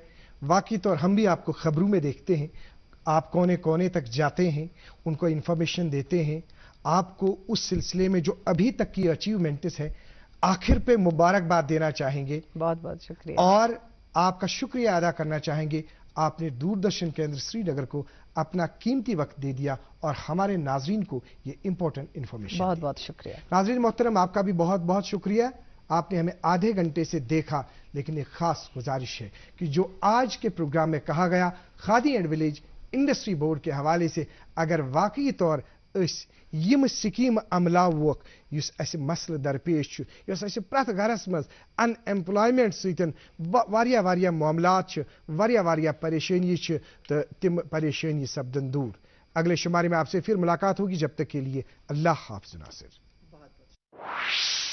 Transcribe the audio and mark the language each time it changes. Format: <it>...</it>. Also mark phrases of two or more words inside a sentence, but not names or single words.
<ur>واقعی طور ہم بھی آپ کو خبروں میں دیکھتے ہیں، آپ کونے کونے تک جاتے ہیں، ان کو انفارمیشن دیتے ہیں. آپ کو اس سلسلے میں جو ابھی تک کی اچیومنٹس ہے آخر پہ مبارکباد دینا چاہیں گے. بہت بہت شکریہ. اور آپ کا شکریہ ادا کرنا چاہیں گے، آپ نے دوردرشن کیندر سری نگر کو اپنا قیمتی وقت دے دیا اور ہمارے ناظرین کو یہ امپورٹنٹ انفارمیشن. بہت بہت شکریہ. ناظرین محترم، آپ کا بھی بہت بہت شکریہ. آپ نے ہمیں آدھے گھنٹے سے دیکھا، لیکن ایک خاص گزارش ہے کہ جو آج کے پروگرام میں کہا گیا کھادی اینڈ ولیج انڈسٹری بورڈ کے حوالے سے اگر واقعی طور</ur> <ks>یم سکیم عملاوک اس اسہ مسئلہ درپیش اس اسہ پرت گھرس مز ان ایمپلائمنٹ ستن واریاہ معاملات واریاہ پریشانی تو تم پریشانی سپدن دور.</ks> <ur>اگلے شمارے میں آپ سے پھر ملاقات ہوگی، جب تک کے لیے اللہ حافظ ناصر.</ur>